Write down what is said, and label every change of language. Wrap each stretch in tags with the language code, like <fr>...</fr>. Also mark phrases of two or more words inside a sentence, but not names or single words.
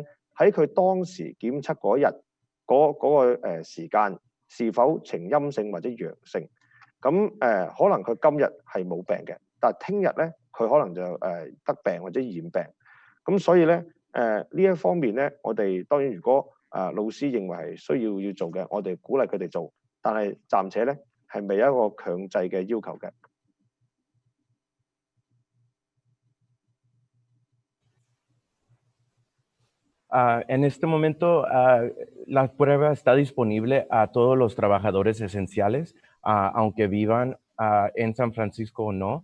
<yue>喺佢當時檢測嗰日嗰個時間是否呈陰性或者陽性，咁可能佢今日係冇病嘅，但係聽日咧佢可能就得病或者染病，咁所以咧呢一方面咧，我哋當然如果老師認為係需要做嘅，我哋鼓勵佢哋做，但係暫且咧係未有一個強制嘅要求嘅。</yue> <es>En este momento, la prueba está disponible a todos los trabajadores esenciales, aunque vivan en San Francisco o no.</es>